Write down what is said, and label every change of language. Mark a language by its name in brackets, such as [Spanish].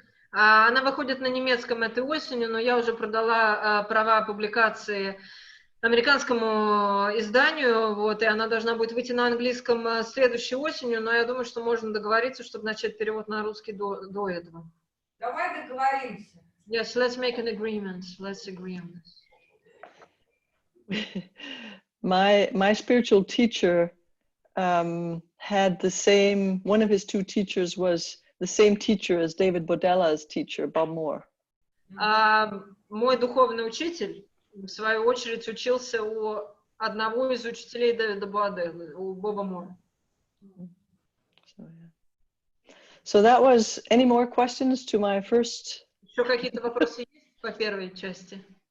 [Russian] Она выходит на немецком этой осенью, но я уже продала права публикации американскому изданию, вот, и она должна будет выйти на английском следующей осенью, но я думаю, что можно договориться, чтобы начать перевод на русский до этого. Давай договоримся. [English] Yes, let's make an agreement. Let's agree on this. My spiritual teacher had the same, one of his two teachers was the same teacher as David Bodella's teacher, Bob Moore. [Russian] Мой духовный учитель, в свою очередь, учился у одного из учителей Дэвида Боделлы, у Боба Мора. [English] So that was, any more questions to my first? [Russian] Еще какие-то вопросы есть по первой части?